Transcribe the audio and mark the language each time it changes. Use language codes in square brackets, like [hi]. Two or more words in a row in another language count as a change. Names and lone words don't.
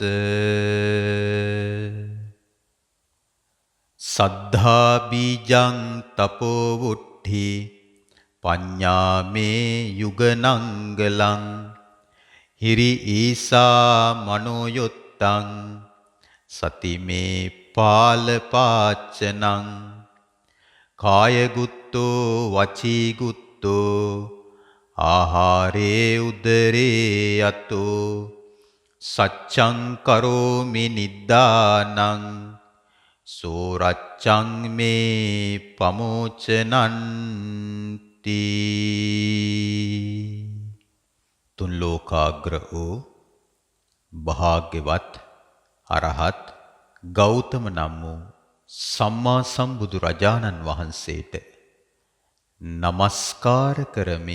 [pi] සද්ධා බීජං තපෝ වුට්ඨි පඤ්ඤාමේ යුගනංගලං හිරි ඊසා මනෝයොත්තං සතිමේ පාලපාච්චනං කායගුත්තෝ වචීගුත්තෝ ආහාරේ උදරේ යතෝ සච්ඡං කරෝමි නිද්දානං සෝරච්ඡං මේ පමෝචනන්ති. [si] තුන් ලෝකාග්‍ර වූ භාග්‍යවත් අරහත් ගෞතම නම් වූ සම්මා සම්බුදු රජාණන් වහන්සේට නමස්කාර කරමි.